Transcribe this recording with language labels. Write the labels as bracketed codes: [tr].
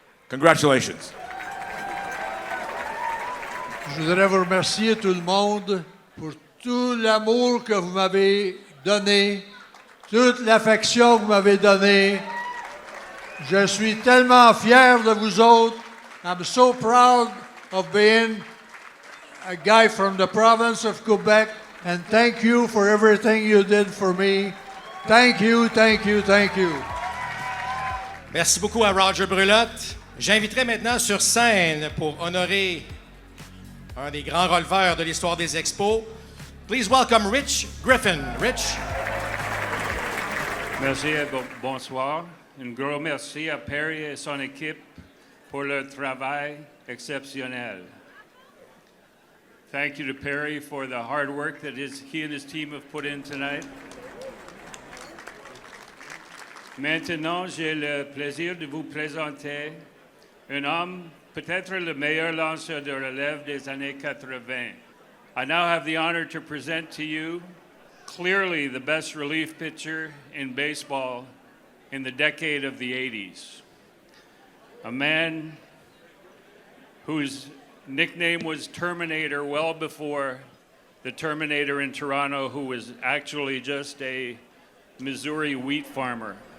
[en] Congratulations. [fr] Je voudrais vous remercier tout le monde pour tout l'amour que vous m'avez donné, toute l'affection que vous m'avez donnée. Je suis tellement fier de vous autres. [en] I'm so proud of being a guy from the province of Quebec, and thank you for everything you did for me. Thank you, thank you, thank you. [fr] Merci beaucoup à Rodger Brulotte. J'inviterai maintenant sur scène pour honorer un des grands releveurs de l'histoire des Expos. [en] Please welcome Rich Griffin. Rich. [fr] Merci et bonsoir. Un gros merci à Perry et son équipe pour leur travail exceptionnel. [en] Thank you to Perry for the hard work that he and his team have put in tonight. [fr] Maintenant, j'ai le plaisir de vous présenter un homme, peut-être le meilleur lanceur de relève des années 80. [en] I now have the honor to present to you clearly the best relief pitcher in baseball in the decade of the 80s. A man whose nickname was Terminator well before the Terminator in Toronto, who was actually just a Missouri wheat farmer.